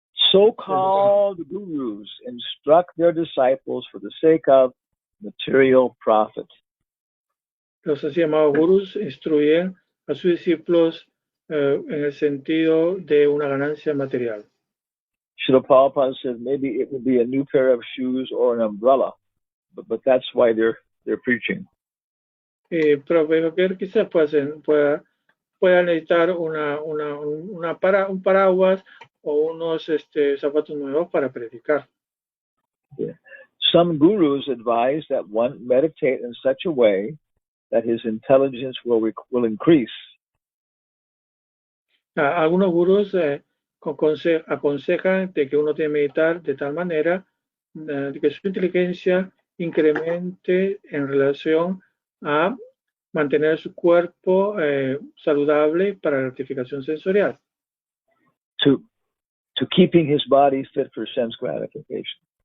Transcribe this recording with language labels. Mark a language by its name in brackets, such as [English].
[English] So-called gurus instruct their disciples for the sake of material profit. [Spanish] Los así llamados gurús instruyen a sus discípulos en el sentido de una ganancia material. [English] Srila Prabhupada says maybe it would be a new pair of shoes or an umbrella, but that's why they're preaching. [Spanish] Pero veo que quizás pueda necesitar un paraguas o unos zapatos nuevos para predicar. [English] Yeah. Some gurus advise that one meditate in such a way that his intelligence will increase. [Spanish] Algunos gurús aconsejan de que uno debe meditar de tal manera de que su inteligencia incremente en relación a mantener su cuerpo saludable para la gratificación sensorial. [English] To keeping his body fit for sense gratification.